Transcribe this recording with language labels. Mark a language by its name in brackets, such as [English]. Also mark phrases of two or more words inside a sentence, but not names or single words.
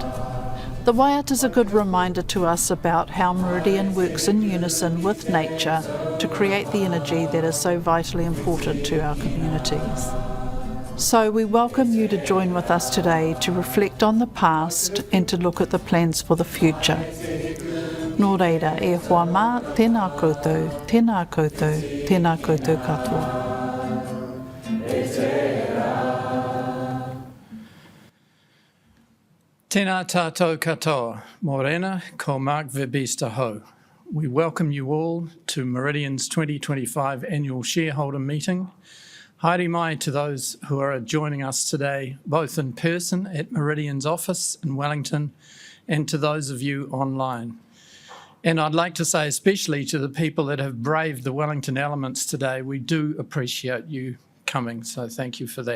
[English] The waiata is a good reminder to us about how Meridian works in unison with nature to create the energy that is so vitally important to our communities. So we welcome you to join with us today to reflect on the past and to look at the plans for the future. [Māori] Nō reira, e hoa mā, tēnā koutou, tēnā koutou, tēnā koutou katoa. Tēnā tātou katoa, morena, ko Mark Verbista ho. [English] We welcome you all to Meridian's 2025 Annual Shareholder Meeting. [Māori] Haere mai [English] to those who are joining us today, both in person at Meridian's office in Wellington and to those of you online. And I'd like to say especially to the people that have braved the Wellington elements today, we do appreciate you coming, so thank you for that.